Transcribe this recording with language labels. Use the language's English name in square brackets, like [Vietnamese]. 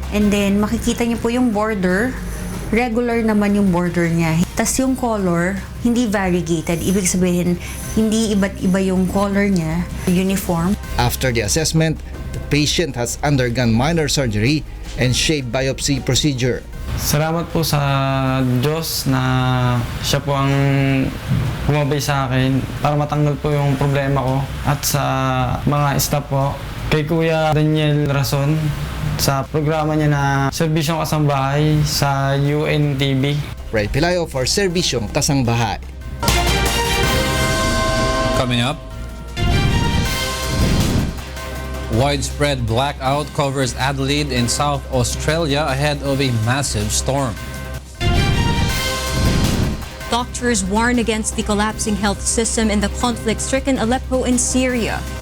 [Filipino] And then makikita niyo po yung border. Regular naman yung border niya. Tas yung color, hindi variegated. Ibig sabihin, hindi iba't iba yung color niya, uniform. [English] After the assessment, the patient has undergone minor surgery and shave biopsy procedure. [Filipino] Salamat po sa Diyos na siya po ang bumabay sa akin para matanggal po yung problema ko, at sa mga staff po, kay Kuya Daniel Rason sa programa niya na Serbisyong Kasangbahay sa UNTV. [English] Ray Pelayo for Serbisyong Kasangbahay. Coming up, widespread blackout covers Adelaide in South Australia ahead of a massive storm. Doctors warn against the collapsing health system in the conflict-stricken Aleppo in Syria.